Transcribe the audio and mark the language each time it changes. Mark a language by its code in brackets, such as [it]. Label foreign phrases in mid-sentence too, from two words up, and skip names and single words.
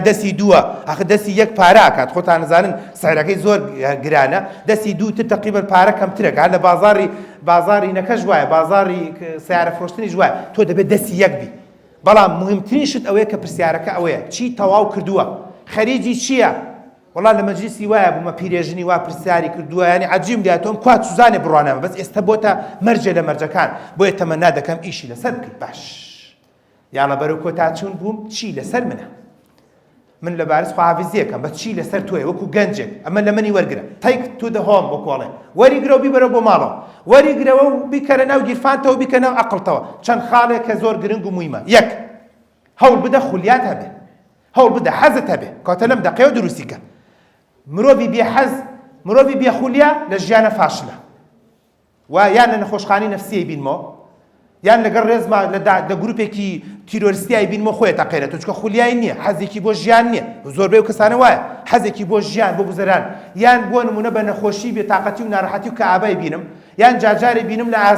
[ckb] دەستی دووە ئاخە دەستی یەک پارە ئاکات خۆتان نزانن سەعرەکەی زۆر گرانە دەستی دووتر تەقریبەن پارە کەمترەکە هەر لە بازاری نەکەش وایە بازاری سیارە فرۆشتنیش وایە تۆ دەبێت دەستی یەک بی بەڵام مهمترین شت ئەوەیە کە پرسیارەکە ئەوەیە چی تەواو کردووە خەریجی چییە وەڵا لە مەجلیسی وایە بوومە پیرێژنی وا پرسیاری کردووە ینی عەجیبم لاتۆم کوات سوزانێ بڕوانەوە بەس ئێستا بۆتە مەرجە لە مەرجەکان بۆیە تەمەنا دەکەم ئیشی لەسەر بکەیت باش یاڵە بەرەو کۆتا چوون بووم چی لەسەر منە من لە بارز خواحافیزیەکەم بە چی لەسەر تۆیە وەکو گەنجێک ئەمە لە منی وەرگرە [en] take to the home [ckb] بۆ کۆڵێ وەریگرە و بیبەرە بۆ ماڵەوە وەریگرەوە و بیکەرە ناو گیرفانتەوە بیکە ناو عەقڵتەوە چەند خاڵێک کە زۆر گرنگ و مویمە یەک هەوڵ بدە خولیات هەبێ هەوڵ بدە حەزت هەبێ کاتە لەم دەقەیەوە دروستیکە مرۆڤی بێحەز مرۆڤی بێخولیا لە ژیانە فاشلە و یان لە نەخۆشخانەی نەفسیەی بینمەوە یان لەگەڵ ڕێزما لە گروپێکی تیرۆریستیای بینمە خۆی تەقێرێت چونکە خولیای نییە حەزێکی بۆ ژیان نییە زۆربەی و کەسانە وایە حەزێکی بۆ ژیان بۆ گوزەران یان بۆ نمونە بە نەخۆشی بێتاقەتی و ناڕەحەتی و کەئابای بینم یان جارجارێ بینم